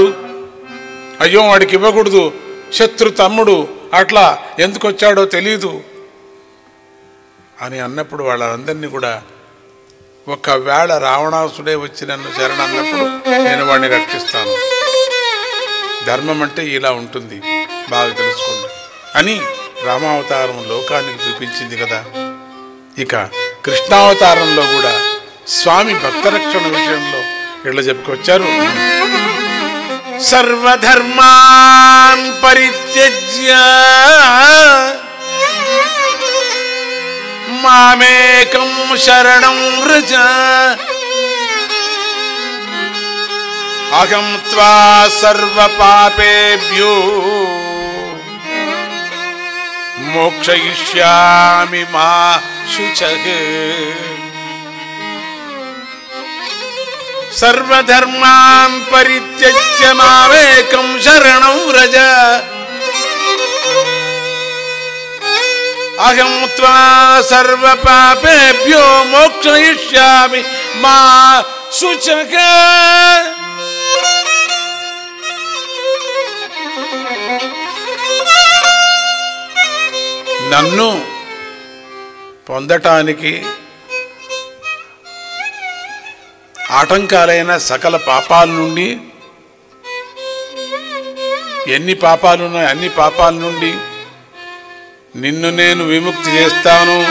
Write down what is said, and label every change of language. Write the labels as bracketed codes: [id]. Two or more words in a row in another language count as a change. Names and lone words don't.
[te] అయ్యో వాడికి ఇవ్వకూడదు, శత్రు తమ్ముడు, అట్లా ఎందుకు వచ్చాడో తెలీదు అని అన్నప్పుడు వాళ్ళందరినీ కూడా, ఒకవేళ రావణాసుడే వచ్చి నన్ను శరణ అన్నప్పుడు నేను వాడిని రక్షిస్తాను. ధర్మం అంటే ఇలా ఉంటుంది, బాగా తెలుసుకోండి అని రామావతారం లోకానికి చూపించింది కదా. ఇక కృష్ణావతారంలో కూడా స్వామి భక్తరక్షణ విషయంలో ఇట్లా చెప్పుకొచ్చారు. [sa] సర్వధర్మాన్ పరిత్యజ్య మామేకం శరణం వ్రజ అహం త్వా సర్వ పాపేభ్యో మోక్షయిష్యామి మా శుచః. సర్వధర్మాన్ పరిత్యజ్య మామేకం శరణం వ్రజ అహం త్వా సర్వ పాపేభ్యో మోక్షయిష్యామి మా శుచః. [te] నన్ను పొందటానికి ఆటంకాలైన సకల పాపాల నుండి, ఎన్ని పాపాలున్నాయి అన్ని పాపాల నుండి నిన్ను నేను విముక్తి చేస్తాను.